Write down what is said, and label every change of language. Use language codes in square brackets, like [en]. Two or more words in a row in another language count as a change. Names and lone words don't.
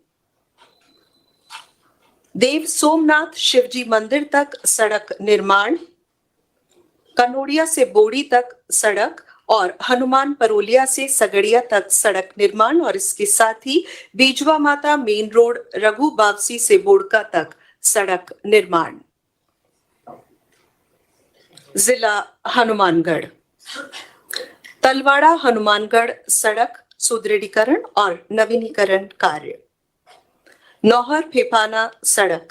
[hi] देव सोमनाथ शिवजी मंदिर तक सड़क निर्माण। कनोड़िया से बोड़ी तक सड़क और हनुमान परोलिया से सगड़िया तक सड़क निर्माण और इसके साथ ही बिजवा माता मेन रोड रघु बावसी से बोड़का तक सड़क निर्माण। जिला हनुमानगढ़ तलवाड़ा हनुमानगढ़ सड़क सुदृढ़ीकरण और नवीनीकरण कार्य। नौहर फेफाना सड़क।